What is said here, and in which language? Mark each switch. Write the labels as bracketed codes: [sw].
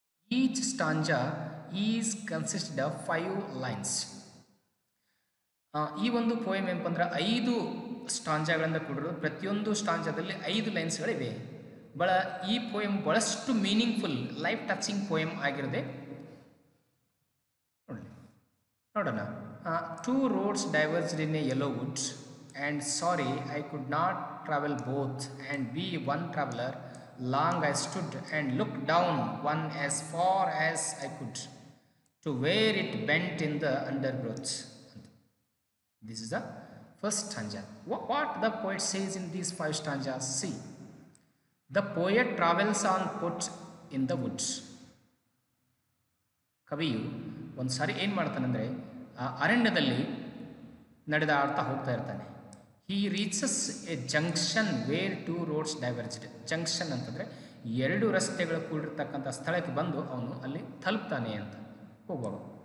[en] Each stanza is consist of 5 lines. [kn] ಈ ಒಂದು poem ಏನಪ್ಪ ಅಂದ್ರೆ 5 ಸ್ಟಾಂಜಾಗಳಿಂದ ಕೂಡಿರೋದು. ಪ್ರತಿಯೊಂದು ಸ್ಟಾಂಜಾದಲ್ಲಿ 5 ಲೈನ್ಸ್ಗಳಿವೆ. ಈ ಪೋಯಮ್ ಬಹಳಷ್ಟು ಮೀನಿಂಗ್ಫುಲ್, ಲೈಫ್ ಟಚಿಂಗ್ ಪೋಯಮ್ ಆಗಿರೋದೆ. ನೋಡೋಣ. [en] 2 roads diverged in a yellow wood, and sorry I could not travel both and be one traveler. Long I stood and looked down one as far as I could to where it bent in the undergrowth. This is the first stanza. What the poet says in these 5 stanzas? See, the poet travels on foot in the woods. [kn] ಕವಿಯು ಒಂದು ಸಾರಿ ಏನು ಮಾಡ್ತಾನಂದರೆ ಅರಣ್ಯದಲ್ಲಿ ನಡೆದಾಡ್ತಾ ಹೋಗ್ತಾ ಇರ್ತಾನೆ. [en] He reaches a junction where 2 roads diverged. [kn] Junction ಅಂತಂದರೆ 2 ರಸ್ತೆಗಳು ಕೂಡಿರ್ತಕ್ಕಂಥ ಸ್ಥಳಕ್ಕೆ ಬಂದು ಅವನು ಅಲ್ಲಿ ತಲುಪ್ತಾನೆ ಅಂತ ಹೋಗುವಾಗ.